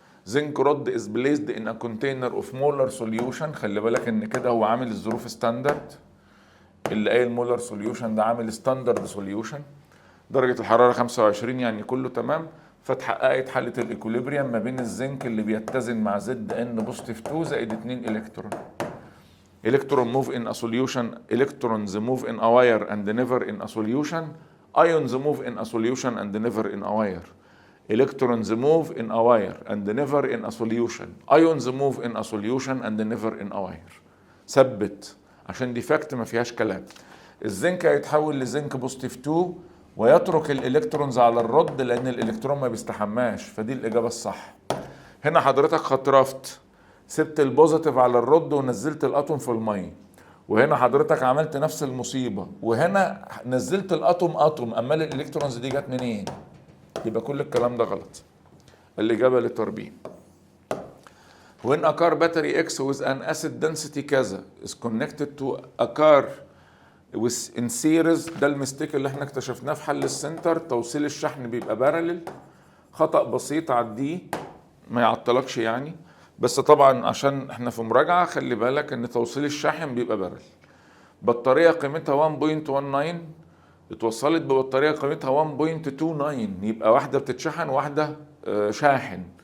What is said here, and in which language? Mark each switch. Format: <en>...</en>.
<en>Zinc rod is placed in a container of molar solution.</en> <ar>خلي بالك ان كده هو عامل الظروف ستاندرد. اللي قايل مولر سوليوشن ده عامل ستاندرد سوليوشن. درجه الحراره 25 يعني كله تمام. فاتحققت حاله الايكوليبريم ما بين الزنك اللي بيتزن مع زد ان بوزيتيف 2 زائد 2 الكترون.</ar> <en>Electron move in a solution. Electrons move in a wire and never in a solution. Ions move in a solution and never in a wire. Electrons move in a wire and never in a solution. Ions move in a solution and never in a wire.</en> <ar>ثبت عشان دي فاكت ما فيهاش كلام. الزنك هيتحول لزنك بوزيتيف 2 ويترك الالكترونز على الرد لان الالكترون ما بيستحماش. فدي الاجابه الصح. هنا حضرتك خطرفت، سبت البوزيتيف على الرد ونزلت الاتوم في الميه. وهنا حضرتك عملت نفس المصيبه، وهنا نزلت الاتوم امال الالكترونز دي جت منين؟ يبقى كل الكلام ده غلط. الاجابه للتربيع.</ar> <en>When a car battery X with an acid density كذا is connected to a car with in series.</en> <ar>ده المستيك اللي احنا اكتشفناه في حل السنتر. توصيل الشحن بيبقى بارلل. خطأ بسيط عديه ما يعطلكش يعني، بس طبعا عشان احنا في مراجعة خلي بالك ان توصيل الشاحن بيبقى بارلل. بطارية قيمتها 1.19 اتوصلت ببطارية قيمتها 1.29 يبقى واحدة بتتشحن وواحدة شاحن.</ar>